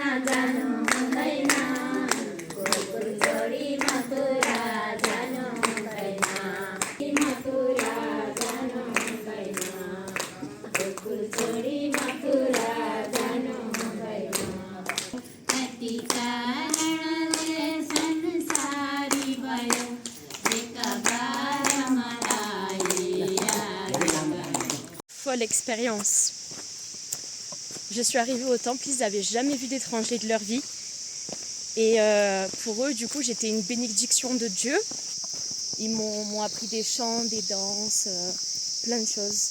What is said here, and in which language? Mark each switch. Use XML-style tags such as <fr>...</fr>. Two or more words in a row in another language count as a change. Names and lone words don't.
<ne>जानु हुँदैन गोकुल छोडी मथुरा जानु हुँदैन मथुरा जानु हुँदैन गोकुल छोडी मथुरा जानु हुँदैन यति कारणले संसारी भयो एकबार मलाई</ne> <fr>Folle expérience. Je suis arrivée au temple, ils n'avaient jamais vu d'étrangers de leur vie. Et pour eux, du coup, j'étais une bénédiction de Dieu. Ils m'ont appris des chants, des danses, plein de choses.</fr>